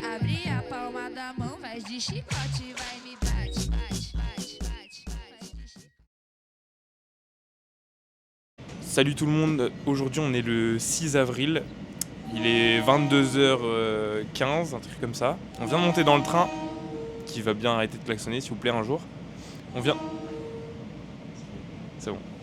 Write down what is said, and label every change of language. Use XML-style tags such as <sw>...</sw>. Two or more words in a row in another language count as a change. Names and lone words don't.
<pt>Abre a palma da mão, faz de chicote, vai me bate. Bate, bate, bate, faz de chicote.</pt> <fr>Salut tout le monde, aujourd'hui on est le 6 avril, il est 22h15, un truc comme ça. On vient de monter dans le train, qui va bien arrêter de klaxonner s'il vous plaît un jour. On vient... C'est bon.</fr>